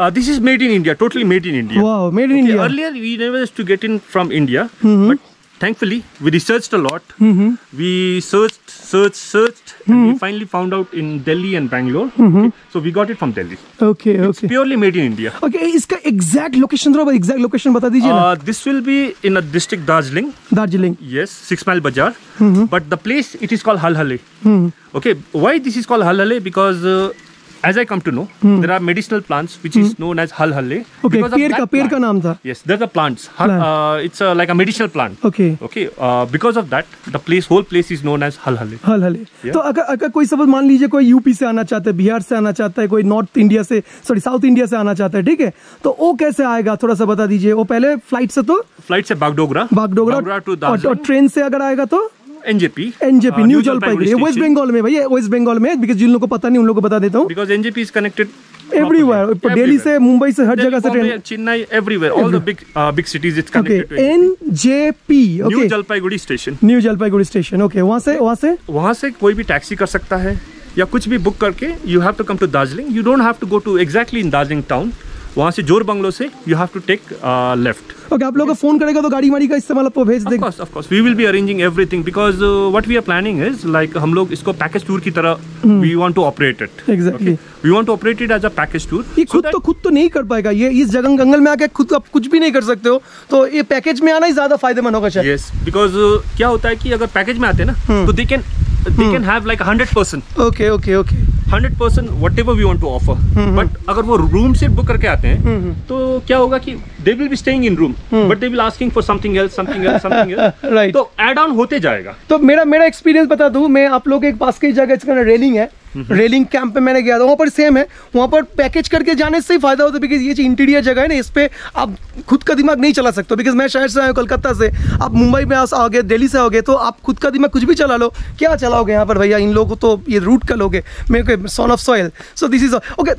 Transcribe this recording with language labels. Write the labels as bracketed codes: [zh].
[en] This is made in India, totally made in India. Wow, made in India. Earlier we never used to get in from India, but thankfully we researched a lot. We searched, and we finally found out in Delhi and Bangalore. Okay, so we got it from Delhi. Okay. It's purely made in India. [hi] Okay, इसका exact location थोड़ा exact location बता दीजिए ना। [en] This will be in a district Darjeeling. Yes, 6 Mile Bazaar. But the place, it is called Halhale. Okay, why this is called Halhale? Because as I come to know, there are medicinal plants which is known as Halhale. [hi] Okay, पेड़ का नाम था। [en] Yes, there's a plants. It's like a medicinal plant. Okay. Because of that, the whole place is known as Halhale. Yeah. [hi] तो अगर कोई suppose मान लीजिए कोई यूपी से आना चाहता है, बिहार से आना चाहता है, कोई नॉर्थ इंडिया से, सॉरी साउथ इंडिया से आना चाहता है, ठीक है, तो वो कैसे आएगा थोड़ा सा बता दीजिए। वो पहले फ्लाइट से बागडोगरा टू दार्जिलिंग, और ट्रेन से अगर आएगा तो NJP, new Jalpaiguri, waste Bengal में। भैया वेस्ट बंगाल में, बिकॉज जिन लोगों को पता नहीं उन लोगों को बता देता हूँ। [en] Because NJP is connected everywhere. [hi] Delhi से, मुंबई से, हर जगह से train. [en] Chennai, everywhere, all the big cities it's connected to NJP. [hi] New Jalpaiguri station. New Jalpaiguri station. Okay, वहाँ से कोई भी टैक्सी कर सकता है या कुछ भी बुक करके [en] You have to come to Darjeeling. You don't have to go to exactly in Darjeeling town. [hi] वहाँ से जोर बंगलो से [en] You have to take left. [hi] Okay, आप लोगों को फोन करेगा तो गाड़ी का इस्तेमाल आपको भेज देंगे। [en] Of course, we will be arranging everything because what we are planning is like [hi] हम लोग इसको पैकेज टूर की तरह [en] we want to operate it. Exactly. Okay? We want to operate it as a package tour. [hi] ये खुद तो नहीं कर पाएगा, ये इस जंगल में आके खुद आप कुछ भी नहीं कर सकते हो, तो ये पैकेज में आना ही ज्यादा फायदेमंद होगा शायद। [en] Yes, because [hi] क्या होता है कि अगर पैकेज में आते हैं ना तो [en] they can have like 100%. Okay. 100% whatever we want to offer. But [hi] अगर वो रूम से बुक करके आते हैं तो क्या होगा कि [en] they will be staying in room, but they will asking for something else. Right. [hi] तो add on होते जाएगा। तो मेरा एक्सपीरियंस बता दूं, मैं आप लोग के पास की जगह इसका रेलिंग है, रेलिंग कैंप पे मैंने गया था, वहाँ पर सेम है। वहाँ पर पैकेज करके जाने से ही फायदा होता है, बिकॉज ये इंटीरियर जगह है ना, इस पे आप खुद का दिमाग नहीं चला सकते। बिकॉज मैं शहर से आया हूँ, कोलकाता से, आप मुंबई में आ गए, दिल्ली से आओगे, तो आप खुद का दिमाग कुछ भी चला लो, क्या चलाओगे यहाँ पर भैया? इन लोगों को तो ये रूट का लोगे, मेरे को [en] Son of soil. So this is okay.